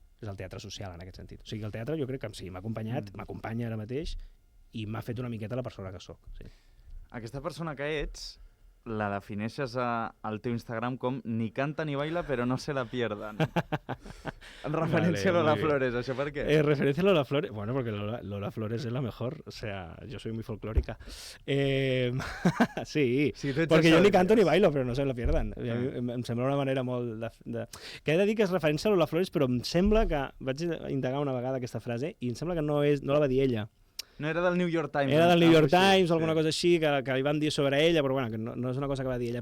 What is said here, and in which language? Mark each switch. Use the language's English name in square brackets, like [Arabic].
[Catalan] És el teatre social en aquest sentit. O sigui, el teatre jo crec que sí, m'ha acompanyat, m'acompanya ara mateix i m'ha fet una miqueta la persona que sóc. Sí. Aquesta persona que ets la defineixes al teu Instagram com [Spanish] ni canta ni baila [Catalan] però [Spanish] no se la pierdan. [Catalan] En referència a Lola Flores, ¿això per qué? [Spanish] Referencia a Lola Flores, bueno, porque Lola Flores es la mejor, o sea, yo soy muy folclórica. Sí, porque yo ni canto ni bailo, [Catalan] però [Spanish] no se la pierdan. [Catalan] Em sembla una manera molt que he de dir que és referència a Lola Flores, però em sembla que vaig indagar una vegada aquesta frase i em sembla que no la va dir ella. No era del New York Times. Era del New York Times o alguna cosa així que li van dir sobre ella, però bueno, que no és una cosa que va dir ella.